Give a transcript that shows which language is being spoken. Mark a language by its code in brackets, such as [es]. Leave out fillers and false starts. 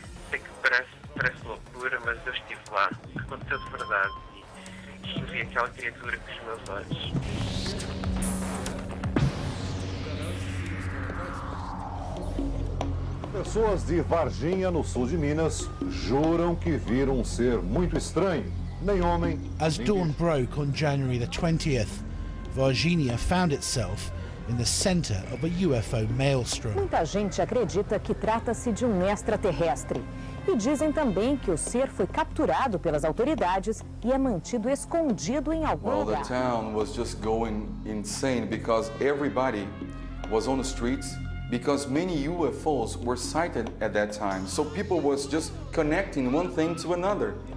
[pt] Sei que parece loucura, mas eu estive lá. Aconteceu de verdade e eu vi aquela criatura com os meus olhos. Pessoas de Varginha, no sul de Minas, juram que viram um ser muito estranho. Nem homem, [en] As dawn broke on January the 20th, Varginha found itself in the center of a UFO maelstrom. [pt] Muita gente acredita que trata-se de um extraterrestre. E dizem também que o ser foi capturado pelas autoridades e é mantido escondido em algum lugar. [en] The town was just going insane because everybody was on the streets because many UFOs were sighted at that time. So people was just connecting one thing to another.